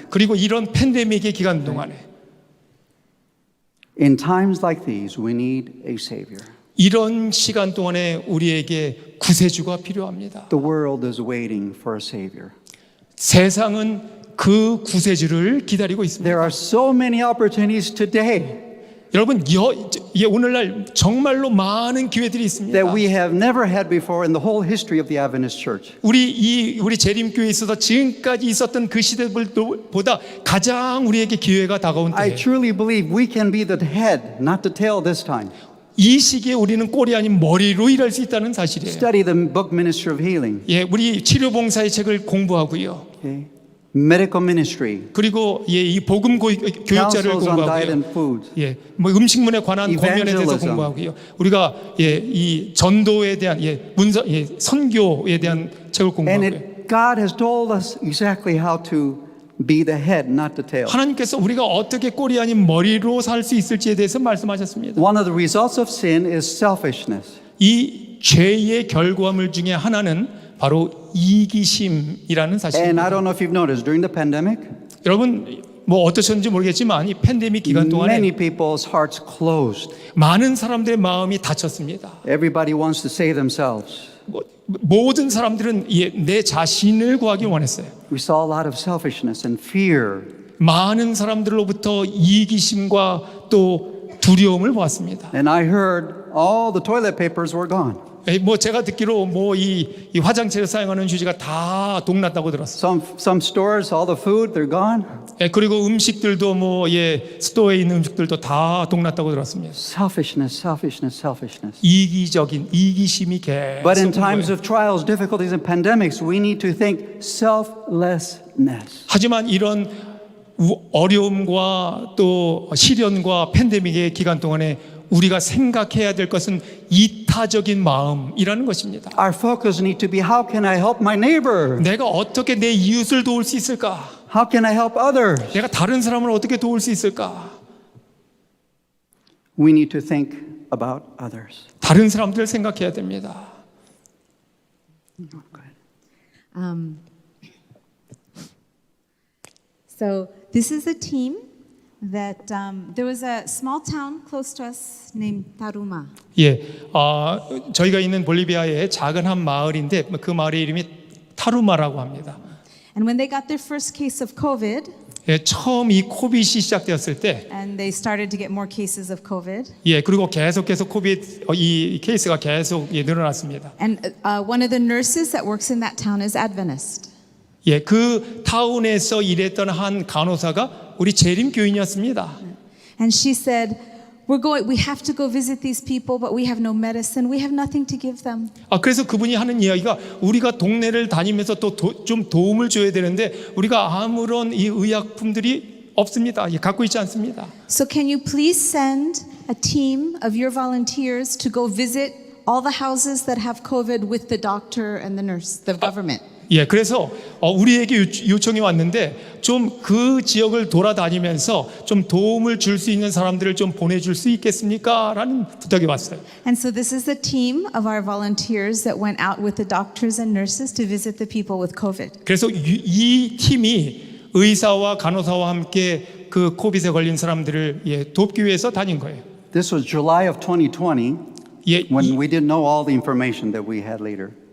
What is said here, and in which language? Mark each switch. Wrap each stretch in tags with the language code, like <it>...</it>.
<ko>그리고 이런 팬데믹의 기간 동안에</ko> <en>In times like these, we need a Savior.</en> <ko>이런 시간 동안에 우리에게 구세주가 필요합니다.</ko> <en>The world is waiting for a Savior.</en> <ko>세상은 그 구세주를 기다리고 있습니다.</ko> <en>There are so many opportunities today</en> <ko>여러분, 오늘날 정말로 많은 기회들이 있습니다.</ko> <en>that we have never had before in the whole history of the Adventist Church.</en> <ko>우리 재림교회에 있어서 지금까지 있었던 그 시대들보다 가장 우리에게 기회가 다가온</ko> <en>I</en> <ko>때예요.</ko> <en>truly believe we can be the head, not the tail this time.</en> <ko>이 시기에 우리는 꼬리 아닌 머리로 일할 수 있다는 사실이에요.</ko> <en>Study the book Ministry of Healing.</en> <ko>우리 치료봉사의 책을 공부하고요.</ko> <en>Okay? Medical ministry.</en> <ko>그리고 이 복음 교육자를</ko> <en>Counsels on diet and</en> <ko>공부하고요.</ko> <en>food.</en> <ko>뭐 음식문에 관한 권면에 대해서</ko> <en>Evangelism.</en> <ko>공부하고요. 우리가 이 전도에 대한 선교에 대한 책을 공부하고요.</ko> <en>God has told us exactly how to be the head, not the tail.</en> <ko>하나님께서 우리가 어떻게 꼬리 아닌 머리로 살 수 있을지에 대해서 말씀하셨습니다.</ko> <en>One of the results of sin is selfishness.</en> <ko>이 죄의 결과물 중에 하나는 바로 이기심이라는</ko> <en>And</en> <ko>사실입니다.</ko> <en>I don't know if you've noticed, during the pandemic,</en> <ko>여러분 뭐 어떠셨는지 모르겠지만 이 팬데믹 기간 동안에</ko> <en>many people's hearts closed.</en> <ko>많은 사람들의 마음이 닫혔습니다.</ko> <en>Everybody wants to save themselves.</en> <ko>모든 사람들은 내 자신을 구하기 원했어요.</ko> <en>We saw a lot of selfishness and fear.</en> <ko>많은 사람들로부터 이기심과 또 두려움을 보았습니다.</ko> <en>And I heard all the toilet papers were gone.</en> <ko>뭐 제가 듣기로 이 화장실에 사용하는 휴지가 다 동났다고 들었어요.</ko> <en>Some stores, all the food, they're gone.</en> <ko>그리고 음식들도 스토어에 있는 음식들도 다 동났다고 들었습니다.</ko> <en>Selfishness, selfishness, selfishness.</en> <ko>이기심이 계속.</ko> <en>But in</en> <ko>온</ko> <en>times</en> <ko>거예요.</ko> <en>of trials, difficulties, and pandemics, we need to think selflessness.</en> <ko>하지만 이런 어려움과 또 시련과 팬데믹의 기간 동안에 우리가 생각해야 될 것은 이타적인 마음이라는 것입니다.</ko> <en>Our focus need to be, how can I help my neighbor?</en> <ko>내가 어떻게 내 이웃을 도울 수 있을까?</ko> <en>How can I help others?</en> <ko>내가 다른 사람을 어떻게 도울 수 있을까?</ko> <en>We need to think about others.</en> <ko>다른 사람들을 생각해야 됩니다.</ko> <en>Go ahead. So this is a team that there was a small town close to us named Taruma.</en> <ko>예, 저희가 있는 볼리비아의 작은 한 마을인데 그 마을의 이름이 타루마라고 합니다.</ko> <en>And when they got their first case of COVID,</en> <ko>예, 처음 이 코비드이 시작되었을 때,</ko> <en>and they started to get more cases of COVID,</en> <ko>예, 그리고 계속해서 코비드 이 케이스가 계속 늘어났습니다.</ko> <en>and one of the nurses that works in that town is Adventist.</en> <ko>예, 그 타운에서 일했던 한 간호사가 우리 재림 교인이었습니다.</ko> <en>And she said, we have to go visit these people, but we have no medicine. We have nothing to give them.</en> <ko>그래서 그분이 하는 이야기가 우리가 동네를 다니면서 또 좀 도움을 줘야 되는데 우리가 아무런 이 의약품들이 없습니다. 예, 갖고 있지 않습니다.</ko> <en>So can you please send a team of your volunteers to go visit all the houses that have COVID with the doctor and the nurse, the government?</en> <ko>예, 그래서 우리에게 요청이 왔는데 좀 그 지역을 돌아다니면서 좀 도움을 줄 수 있는 사람들을 좀 보내줄 수 있겠습니까? 라는 부탁이 왔어요.</ko> <en>And so this is the team of our volunteers that went out with the doctors and nurses to visit the people with COVID.</en> <ko>그래서 이 팀이 의사와 간호사와 함께 그 코비드에 걸린 사람들을 돕기 위해서 다닌 거예요.</ko> <en>This was July of 2020</en> <ko>예,</ko> <en>when we didn't know all the information that we had later.</en>